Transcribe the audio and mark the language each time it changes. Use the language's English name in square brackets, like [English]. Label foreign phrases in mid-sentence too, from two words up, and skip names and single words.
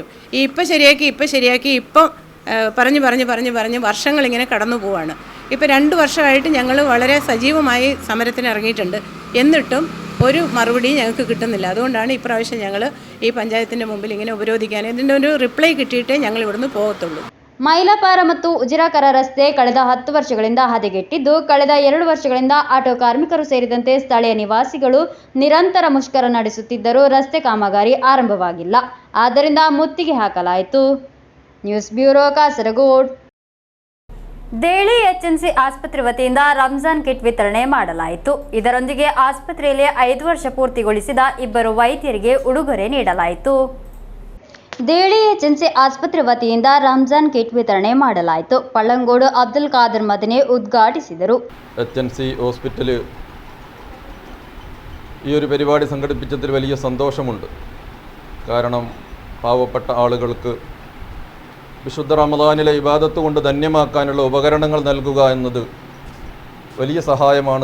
[Malayalam] ഈ ഇപ്പം ശരിയാക്കി ഇപ്പം പറഞ്ഞ് വർഷങ്ങളിങ്ങനെ കടന്നു പോവാണ്. ഇപ്പോൾ 2 വർഷമായിട്ട് ഞങ്ങൾ വളരെ സജീവമായി സമരത്തിന് ഇറങ്ങിയിട്ടുണ്ട്. എന്നിട്ടും ഒരു മറുപടി ഞങ്ങൾക്ക് കിട്ടുന്നില്ല. അതുകൊണ്ടാണ് ഇപ്രാവശ്യം ഞങ്ങൾ ഈ പഞ്ചായത്തിൻ്റെ മുമ്പിൽ ഇങ്ങനെ ഉപരോധിക്കാൻ, ഇതിൻ്റെ ഒരു റിപ്ലൈ കിട്ടിയിട്ടേ ഞങ്ങൾ ഇവിടുന്ന് പോകത്തുള്ളൂ. [Kannada] ಮೈಲಪಾರ ಮತ್ತು ಉಜಿರಾಕರ ರಸ್ತೆ ಕಳೆದ 10 ವರ್ಷಗಳಿಂದ ಹದಗೆಟ್ಟಿದ್ದು, ಕಳೆದ 2 ವರ್ಷಗಳಿಂದ ಆಟೋ ಕಾರ್ಮಿಕರು ಸೇರಿದಂತೆ ಸ್ಥಳೀಯ ನಿವಾಸಿಗಳು ನಿರಂತರ ಮುಷ್ಕರ ನಡೆಸುತ್ತಿದ್ದರೂ ರಸ್ತೆ ಕಾಮಗಾರಿ ಆರಂಭವಾಗಿಲ್ಲ. ಆದ್ದರಿಂದ ಮುತ್ತಿಗೆ ಹಾಕಲಾಯಿತು. [English] news bureau [Kannada] ಕಾಸರಗೋಡು. ದೇಳಿ HNC ಆಸ್ಪತ್ರೆ ವತಿಯಿಂದ ರಂಜಾನ್ ಕಿಟ್ ವಿತರಣೆ ಮಾಡಲಾಯಿತು. ಇದರೊಂದಿಗೆ ಆಸ್ಪತ್ರೆಯಲ್ಲಿ 5 ವರ್ಷ ಪೂರ್ತಿಗೊಳಿಸಿದ 2 ವೈದ್ಯರಿಗೆ ಉಡುಗೊರೆ ನೀಡಲಾಯಿತು. ದೇಳಿ HNC ಆಸ್ಪತ್ರೆ ವತಿಯಿಂದ ರಂಜಾನ್ ಕಿಟ್ ವಿತರಣೆ ಮಾಡಲಾಯಿತು. ಪಳ್ಳಂಗೋಡು ಅಬ್ದುಲ್ ಖಾದರ್ ಮದನೆ ಉದ್ಘಾಟಿಸಿದರು. [Malayalam] HNC ഹോസ്പിറ്റൽ ഈ ഒരു പരിപാടി സംഘടിപ്പിച്ചതിൽ വലിയ സന്തോഷമുണ്ട്. കാരണം പാവപ്പെട്ട ആളുകൾക്ക് വിശുദ്ധ റമദാനിലെ ഇബാദത്ത് കൊണ്ട് ധന്യമാക്കാനുള്ള ഉപകരണങ്ങൾ നൽകുക എന്നത് വലിയ സഹായമാണ്.